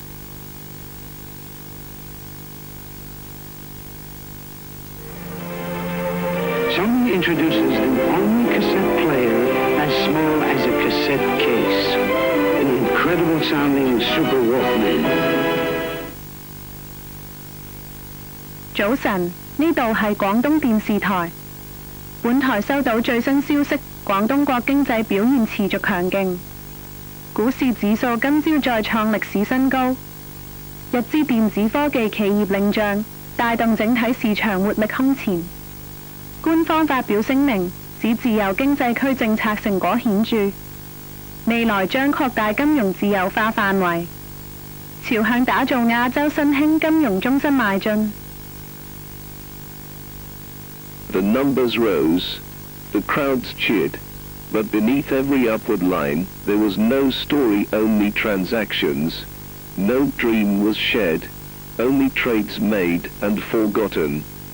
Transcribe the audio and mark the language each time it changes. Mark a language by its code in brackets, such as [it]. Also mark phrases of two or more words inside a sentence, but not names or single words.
[en] Sony introduces the only cassette player as small as a cassette case. An incredible sounding Super Walkman. [yue] 早晨，呢度係廣東電視台。本台收到最新消息，廣東國經濟表現持續強勁，股市指數今朝再創歷史新高。日資電子科技企業領漲，帶動整體市場活力空前。官方發表聲明，指自由經濟區政策成果顯著，未來將擴大金融自由化範圍，朝向打造亞洲新興金融中心邁進。 [en] The numbers rose, the crowds cheered, but beneath every upward line there was no story, only transactions. No dream was shared, only trades made and forgotten.